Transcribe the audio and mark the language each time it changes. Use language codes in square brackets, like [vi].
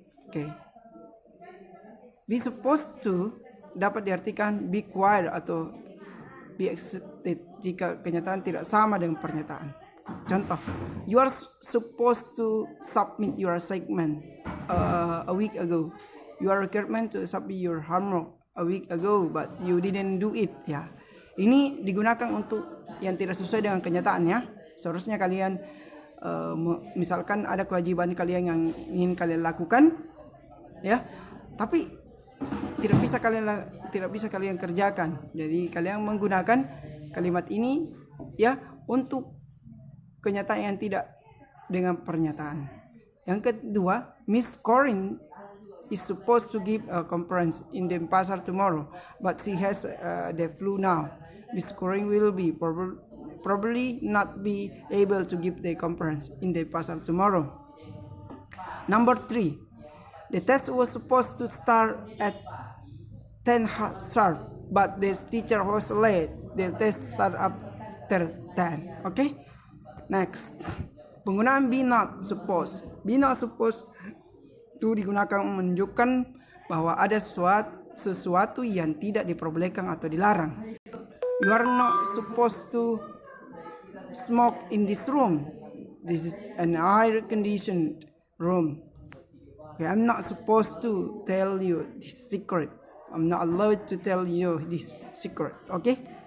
[id] Okay. [en] Be supposed to [id] dapat diartikan be required atau be accepted jika kenyataan tidak sama dengan pernyataan. [en] Contoh, you are supposed to submit your assignment a week ago. You are required to submit your homework a week ago, but you didn't do it. [id] Ya, ini digunakan untuk yang tidak sesuai dengan kenyataannya. Seharusnya kalian misalkan ada kewajiban kalian yang ingin kalian lakukan, ya, tapi tidak bisa kalian kerjakan. Jadi kalian menggunakan kalimat ini ya untuk kenyataan yang tidak dengan pernyataan. [en] Yang kedua, Miss Corinne is supposed to give a conference in Denpasar tomorrow, but she has the flu now. Miss Corinne will be probably not be able to give the conference in Denpasar tomorrow. Number 3, the test was supposed to start at 10 sharp, but the teacher was late. The test start after 10. Okay? Next, penggunaan be not supposed. [id] Be not supposed itu digunakan menunjukkan bahwa ada sesuatu yang tidak diperbolehkan atau dilarang. [en] You are not supposed to smoke in this room. This is an air conditioned room. Okay, I'm not supposed to tell you this secret. I'm not allowed to tell you this secret. Okay?